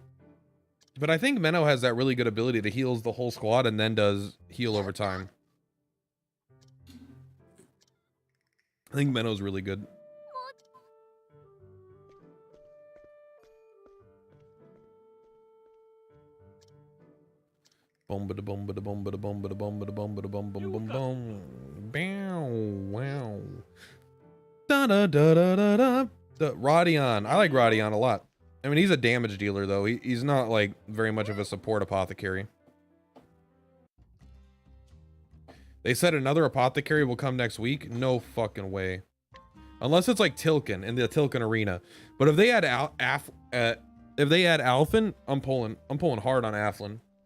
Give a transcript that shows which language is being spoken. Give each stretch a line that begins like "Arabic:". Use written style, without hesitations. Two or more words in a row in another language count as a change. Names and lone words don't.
English: But I think Menno has that really good ability to heals the whole squad and then does heal over time. I think Menno's really good. Boom bada boom bada boom bada boom bada boom bada boom bada boom boom boom boom. Bow wow. Da da da da da da. Rodion. I like Rodion a lot. I mean, he's a damage dealer, though. He's not, like, very much of a support apothecary. They said another apothecary will come next week? No fucking way. Unless it's, like, Tilkin, in the Tilkin arena. But if they add Alphen, I'm pulling hard on Aflin.